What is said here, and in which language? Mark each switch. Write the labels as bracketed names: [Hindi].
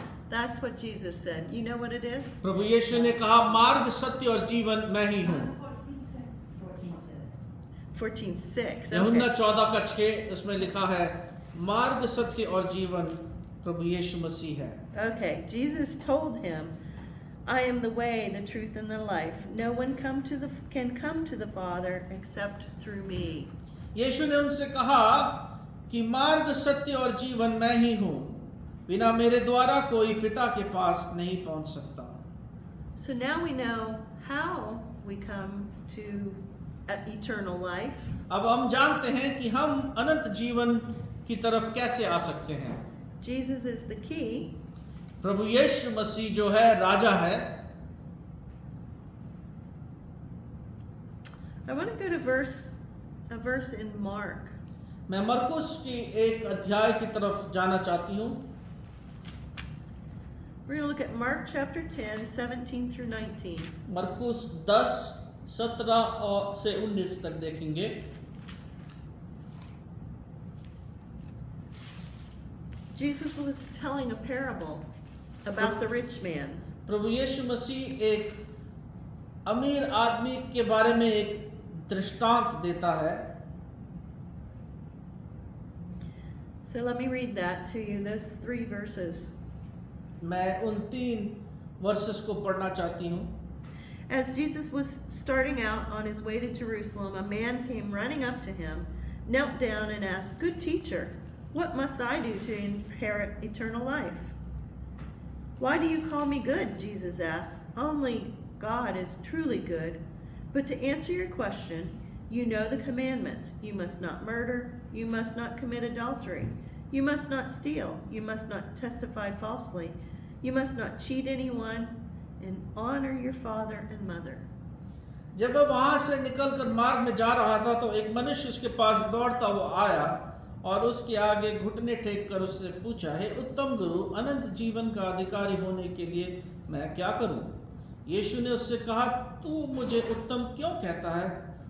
[English] That's what Jesus said. You know what it is? [Hindi] प्रभु यीशु ने कहा मार्ग सत्य और जीवन मैं ही हूँ। [English] 14:6. [Hindi] यूहन्ना [English] Okay. [Hindi] 14:6 उसमें लिखा है मार्ग सत्य और जीवन प्रभु यीशु मसीह है। [English] Okay, Jesus told him, I am the way, the truth, and the life. No one can come to the Father except through me. [Hindi] यीशु ने उनसे कहा कि मार्ग सत्य और जीवन मैं ही हूँ, बिना मेरे द्वारा कोई पिता के पास नहीं पहुँच सकता। [English] So now we know how we come to eternal life. [Hindi] अब हम जानते हैं कि हम अनंत जीवन की तरफ कैसे आ सकते हैं। [English] Jesus is the key. [Hindi] प्रभु यीशु मसीह जो है राजा है। [English] I want to go to a verse in Mark. [Hindi] मैं मरकुस की एक अध्याय की तरफ जाना चाहती हूँ। [English] We're going to look at Mark chapter 10, 17 through 19. [Hindi] मरकुस 10, 17 से 19 तक देखेंगे। [English] Jesus was telling a parable about the rich man. [Hindi] प्रभु यीशु मसीह एक अमीर आदमी के बारे में एक दृष्टांत देता है। [English] So let me read that to you, those 3 verses. [Hindi] मैं उन 3 वर्सेस को पढ़ना चाहती हूँ। [English] As Jesus was starting out on his way to Jerusalem, a man came running up to him, knelt down, and asked, "Good teacher, what must I do to inherit eternal life?" "Why do you call me good?" Jesus asked. "Only God is truly good. But to answer your question, you know the commandments. You must not murder. You must not commit adultery. You must not steal. You must not testify falsely. You must not cheat anyone. And honor your father and mother." [Hindi] जब वह वहां से निकलकर मार्ग में जा रहा था तो एक मनुष्य उसके पास दौड़ता हुआ आया और उसके आगे घुटने टेक कर उससे पूछा, "हे उत्तम गुरु, अनंत जीवन का अधिकारी होने के लिए मैं क्या करूं?" यीशु ने उससे कहा, "तू मुझे उत्तम क्यों कहता है?